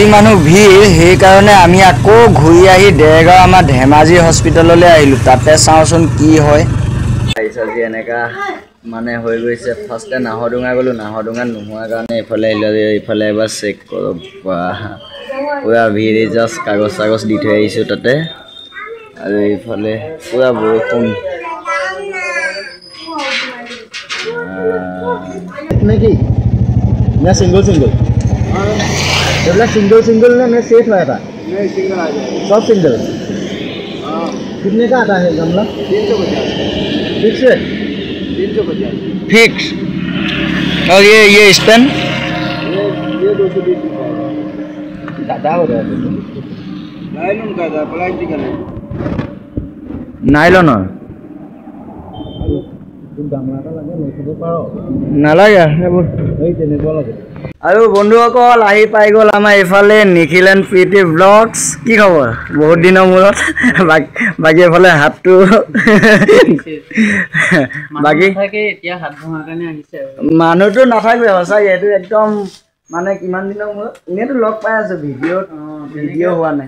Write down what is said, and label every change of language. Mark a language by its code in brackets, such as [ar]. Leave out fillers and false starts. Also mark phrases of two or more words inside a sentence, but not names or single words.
[as] মানুহ ভিৰ সেইকাৰণে আমি আকৌ ঘূৰি আহি দেৰগাঁও আমাৰ ধেমাজি হস্পিটেললৈ আহিলোঁ তাতে চাওঁচোন কি হয় আজি এনেকা মানে হৈ গৈছে ফাৰ্ষ্টে নাহৰডুঙা গ'লো নাহৰডুঙাত নোহোৱাৰ কাৰণে এইফালে আহিলে এইফালে এবাৰ চেক কৰোঁ পুৰা ভিৰ জাষ্ট কাগজ চাগজ দি থৈ আহিছোঁ তাতে আৰু এইফালে পুৰা বৰষুণ নেকি না [hi] सिंगल सिंगल এইবিলাক सिंगल सिंगल ना सेट हुआ था नहीं सिंगल आ जाए सब सिंगल कितने का आता है गमला 350 फिक्स है 350 फिक्स और ये स्टैंड ये 220 ज्यादा हो रहा है नायलॉन का था प्लास्टिक का नहीं नायलॉन [as] নালাগে আৰু বন্ধুসকল আহি পাই গ'ল আমাৰ এইফালে নিখিল এণ্ড প্ৰীতি ব্লগছ কি খবৰ বহুত দিনৰ মূৰত বাকী এইফালে হাতটো বাকী মানুহটো নাথাকে সঁচাকৈ এইটো একদম মানে কিমান দিনৰ মূৰত এনেইতো লগ পাই আছো ভিডিঅ' হোৱা নাই